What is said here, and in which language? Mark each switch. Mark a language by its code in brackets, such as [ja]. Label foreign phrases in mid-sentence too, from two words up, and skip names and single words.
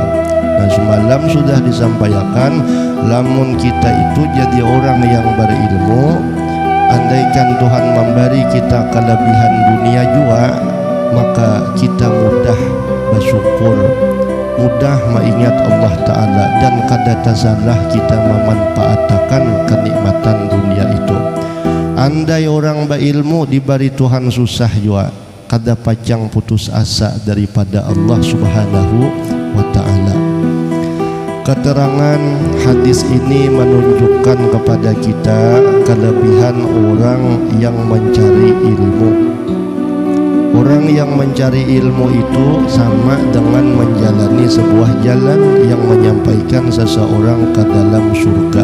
[bjn] Dan semalam sudah disampaikan, lamun kita itu jadi orang yang berilmu, andaikan Tuhan memberi kita kelebihan dunia jua, maka kita mudah bersyukur, mudah mengingat Allah Ta'ala, dan kada tasalah kita memanfaatkan kenikmatan dunia itu. Andai orang berilmu diberi Tuhan susah jua, kada pacang putus asa daripada Allah [ar] سبحانه وتعالى. [id] Keterangan hadis ini menunjukkan kepada kita kelebihan orang yang mencari ilmu. Orang yang mencari ilmu itu sama dengan menjalani sebuah jalan yang menyampaikan seseorang ke dalam surga.